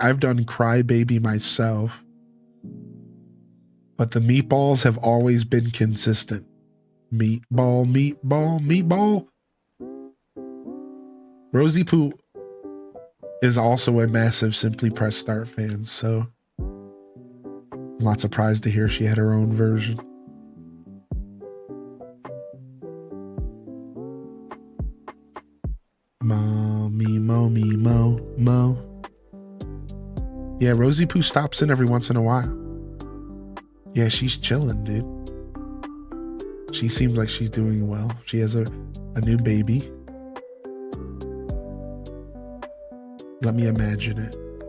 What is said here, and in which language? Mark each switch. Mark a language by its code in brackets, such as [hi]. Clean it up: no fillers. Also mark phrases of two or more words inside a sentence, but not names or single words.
[en] I've done Cry Baby myself. But the meatballs have always been consistent. Meatball, meatball, meatball. Rosie Poo is also a massive Simply Press Start fan, so I'm not surprised to hear she had her own version. Mo, me, mo, me, mo, mo. Yeah, Rosie Poo stops in every once in a while. Yeah, she's chilling, dude. She seems like she's doing well. She has a new baby. Let me imagine it.